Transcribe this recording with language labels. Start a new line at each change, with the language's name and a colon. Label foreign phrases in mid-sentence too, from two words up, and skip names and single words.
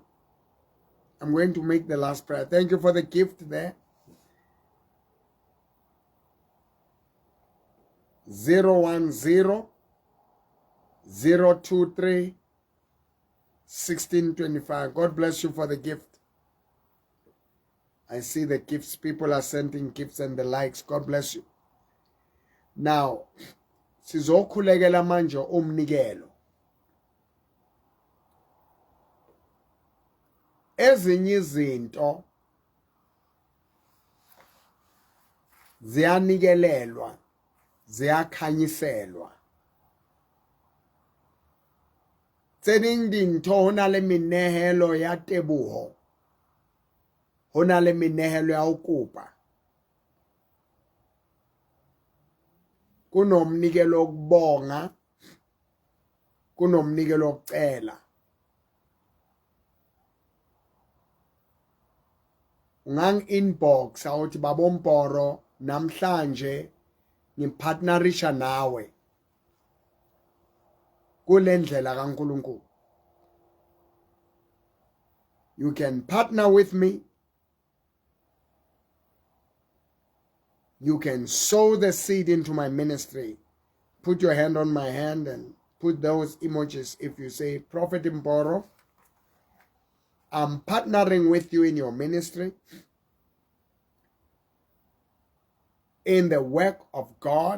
English: I'm going to make the last prayer. Thank you for the gift there. 010 023 1625. God bless you for the gift. I see the gifts. People are sending gifts and the likes. God bless you. Now,
Zulu: sizokhulekela manje umnikelo. Ezinye izinto ziyanikelelwa, ziyakhanyiselwa.
Southern Sotho: Tse ding dintho ho na le menehelo ya teboho, ho na le menehelo ya ho kopa.
Zulu: Kunomnikelo wokubonga, kunomnikelo wokucela. Ungang-inbox awuthi babomporo namhlanje ngipartnerisha nawe kule ndlela kaNkulunkulu.
English: You can partner with me. You can sow the seed into my ministry. Put your hand on my hand and put those emojis if you say, Prophet Mboro, I'm partnering with you in your ministry, in the work of God.